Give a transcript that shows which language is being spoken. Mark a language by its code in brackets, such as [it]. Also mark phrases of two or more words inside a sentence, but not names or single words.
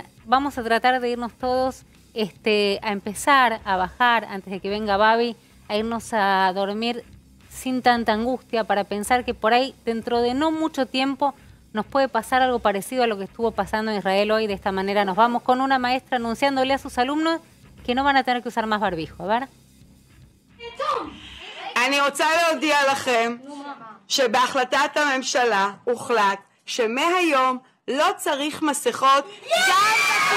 [es] Vamos a tratar de irnos todos a empezar a bajar, antes de que venga Babi, a irnos a dormir sin tanta angustia, para pensar que por ahí, dentro de no mucho tiempo, nos puede pasar algo parecido a lo que estuvo pasando en Israel hoy. De esta manera nos vamos con una maestra anunciándole a sus alumnos que no van a tener que usar más barbijo. A ver. [he] אני רוצה להודיע לכם שבהחלטת הממשלה הוחלט שמהיום לא צריך מסכות גם